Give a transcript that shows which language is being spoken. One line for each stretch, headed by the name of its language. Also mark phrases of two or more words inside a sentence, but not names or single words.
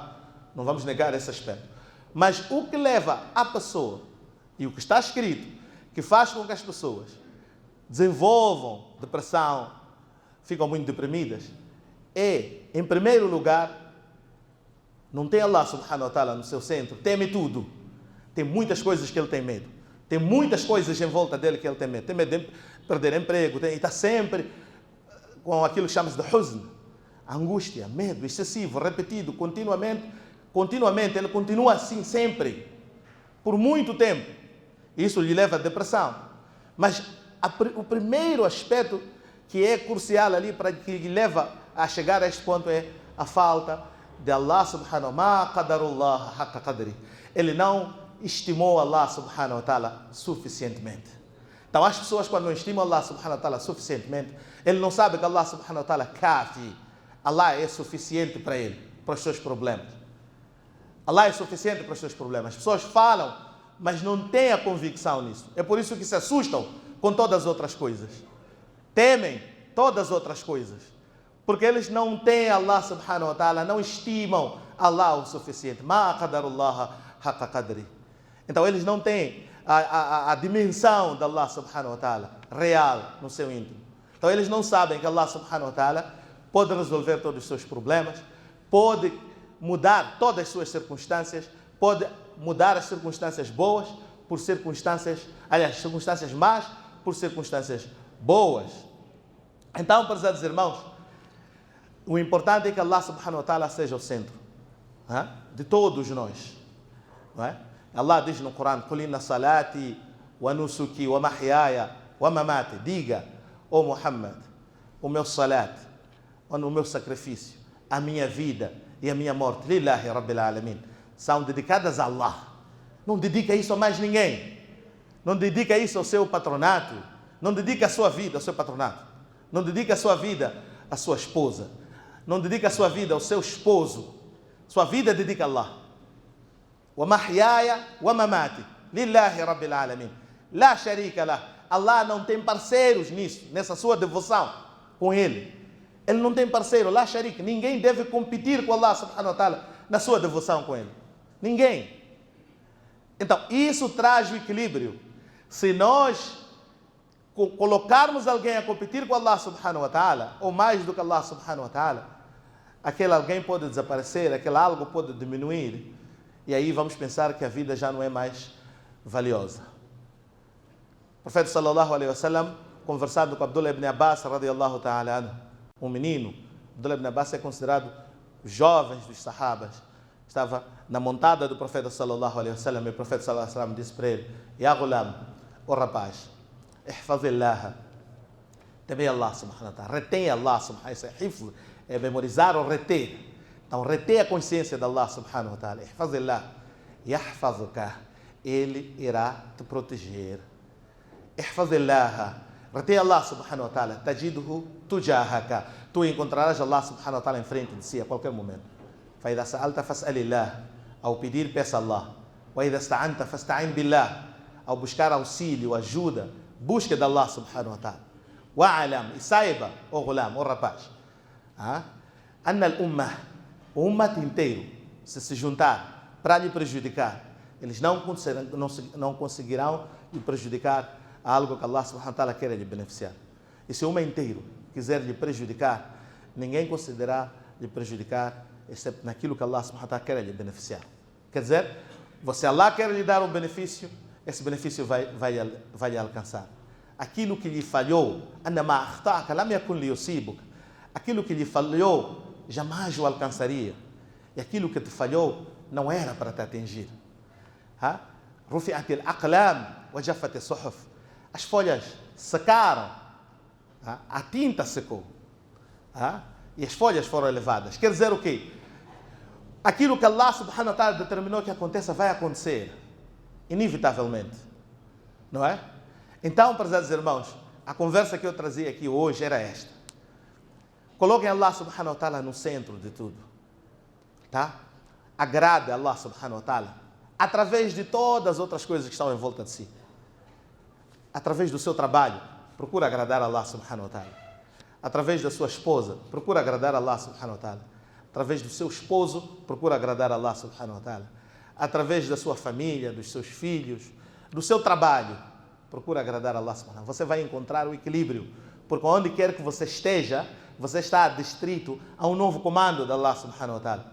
Portuguese: Não vamos negar esse aspecto. Mas o que leva a pessoa, e o que está escrito, que faz com que as pessoas desenvolvam depressão, ficam muito deprimidas, é, em primeiro lugar, não tem
Arabic: الله سبحانه وتعالى
Portuguese: no seu centro, teme tudo. Tem muitas coisas que ele tem medo. Tem muitas coisas em volta dele que ele tem medo. Tem medo de perder emprego, e está sempre com aquilo que chamamos de huzn, angústia, medo excessivo, repetido, continuamente, ele continua assim sempre, por muito tempo. Isso lhe leva à depressão. Mas o primeiro aspecto que é crucial ali para que lhe leva a chegar a este ponto é a falta de
Arabic: الله سبحانه وتعالى.
Portuguese: Ele não estimou
Arabic: الله سبحانه وتعالى
Portuguese: suficientemente. Então as pessoas, quando não estimam
Arabic: الله سبحانه وتعالى
Portuguese: suficientemente, ele não sabe que
Arabic: الله سبحانه وتعالى كافٍ.
Portuguese: Allah é suficiente para ele, para os seus problemas. Allah é suficiente para os seus problemas. As pessoas falam, mas não têm a convicção nisso. É por isso que se assustam com todas as outras coisas. Temem todas as outras coisas. Porque eles não têm
Arabic: الله سبحانه وتعالى,
Portuguese: não estimam Allah o suficiente.
Arabic: ما قدروا الله حق قدره.
Portuguese: Então eles não têm a dimensão de
Arabic: الله سبحانه وتعالى
Portuguese: real no seu íntimo. Então eles não sabem que
Arabic: الله سبحانه وتعالى
Portuguese: pode resolver todos os seus problemas, pode mudar todas as suas circunstâncias, pode mudar as circunstâncias boas por circunstâncias, aliás, circunstâncias más por circunstâncias boas. Então, prezados irmãos, o importante é que
Arabic: الله سبحانه وتعالى
Portuguese: seja o centro de todos nós. Não é? Allah diz no Corão:
Arabic: "قل إن صلاتي ونسكي ومحياي ومماتي",
Portuguese: diga, ó Muhammad, o meu salat, o meu sacrifício, a minha vida e a minha morte,
Arabic: لله رب العالمين,
Portuguese: são dedicadas a Allah. Não dedica isso a mais ninguém. Não dedica isso ao seu patronato. Não dedica a sua vida ao seu patronato. Não dedica a sua vida à sua esposa. Não dedica a sua vida ao seu esposo. Sua vida dedica a Allah.
Arabic: ومحياي ومماتي لله رب العالمين. لا شريك له.
Portuguese: Allah não tem parceiros nisso, nessa sua devoção com Ele. Ele não tem parceiro,
Arabic: لا شريك.
Portuguese: Ninguém deve competir com
Arabic: الله سبحانه وتعالى
Portuguese: na sua devoção com Ele. Ninguém. Então, isso traz o equilíbrio. Se nós colocarmos alguém a competir com
Arabic: الله سبحانه وتعالى,
Portuguese: ou mais do que
Arabic: الله سبحانه وتعالى,
Portuguese: aquele alguém pode desaparecer, aquele algo pode diminuir, e aí vamos pensar que a vida já não é mais valiosa. O profeta
Arabic: صلى الله عليه وسلم,
Portuguese: conversando com Abdullah ibn Abbas
Arabic: رضي الله تعالى عنه,
Portuguese: um menino, Abdullah ibn Abbas é considerado jovens dos sahabas, estava na montada do profeta
Arabic: صلى الله عليه وسلم,
Portuguese: e o profeta
Arabic: صلى الله عليه وسلم
Portuguese: disse para ele:
Arabic: "يا غلام,
Portuguese: o rapaz, ihfazillah", teme
Arabic: الله سبحانه وتعالى,
Portuguese: retém
Arabic: الله سبحانه وتعالى,
Portuguese: é memorizar ou reter. Então retém a consciência de
Arabic: الله سبحانه وتعالى احفظ الله يحفظك,
Portuguese: Ele irá te proteger. Ihfazillah, retém
Arabic: الله سبحانه وتعالى تجده تجاهك,
Portuguese: tu encontrarás
Arabic: الله سبحانه وتعالى
Portuguese: em frente de si a qualquer momento.
Arabic: فإذا سألت فاسأل الله,
Portuguese: ao pedir, peça a Allah.
Arabic: وإذا استعنت فاستعن بالله,
Portuguese: ao buscar auxílio, ajuda, busca de
Arabic: الله سبحانه وتعالى. وأعلم,
Portuguese: e saiba, ó ghulam, ó rapaz,
Arabic: أن الأمة,
Portuguese: o ummah inteiro, se juntar para lhe prejudicar, eles não conseguirão lhe prejudicar a algo que
Arabic: الله سبحانه وتعالى
Portuguese: quer lhe beneficiar. E se o ummah inteiro quiser lhe prejudicar, ninguém conseguirá lhe prejudicar exceto naquilo que
Arabic: الله سبحانه وتعالى
Portuguese: quer lhe beneficiar. Quer dizer, se Allah quer lhe dar um benefício, esse benefício vai lhe alcançar. Aquilo que lhe falhou, aquilo que lhe falhou, jamais o alcançaria. E aquilo que te falhou, não era para te atingir.
Arabic: رفعت الأقلام وجفت الصحف.
Portuguese: As folhas secaram, a tinta secou, e as folhas foram elevadas. Quer dizer o quê? Aquilo que
Arabic: الله سبحانه وتعالى
Portuguese: determinou que aconteça, vai acontecer, inevitavelmente, não é? Então, prezados irmãos, a conversa que eu trazia aqui hoje era esta. Coloquem
Arabic: الله سبحانه وتعالى
Portuguese: no centro de tudo. Tá? Agrade
Arabic: الله سبحانه وتعالى
Portuguese: através de todas as outras coisas que estão em volta de si. Através do seu trabalho, procura agradar
Arabic: الله سبحانه وتعالى.
Portuguese: Através da sua esposa, procura agradar
Arabic: الله سبحانه وتعالى.
Portuguese: Através do seu esposo, procura agradar
Arabic: الله سبحانه وتعالى.
Portuguese: Através da sua família, dos seus filhos, do seu trabalho, procura agradar
Arabic: الله سبحانه وتعالى.
Portuguese: Você vai encontrar o equilíbrio, porque onde quer que você esteja, você está adstrito a um novo comando de
Arabic: الله سبحانه وتعالى.